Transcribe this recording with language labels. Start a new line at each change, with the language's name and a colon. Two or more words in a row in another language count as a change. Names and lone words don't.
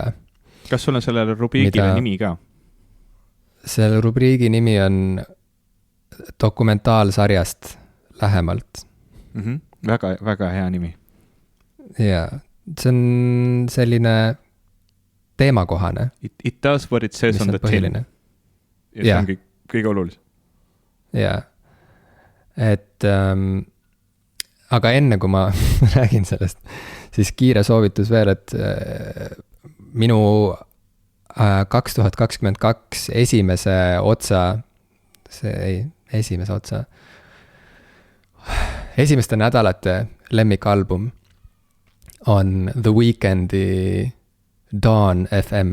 Estonian: Kas sul on sellele rubriigile nimi ka? Selle rubriigi nimi on dokumentaalsarjast lähemalt. Väga, väga hea nimi. Jaa, see on selline teemakohane.
English: It does what it says on the tin.
Estonian: Ja see on kõige olulisem. Jaa. Et, aga enne kui ma räägin sellest, siis kiire soovitus veel, et minu 2022 esimeste nädalate lemmikalbum on The Weekndi Dawn FM.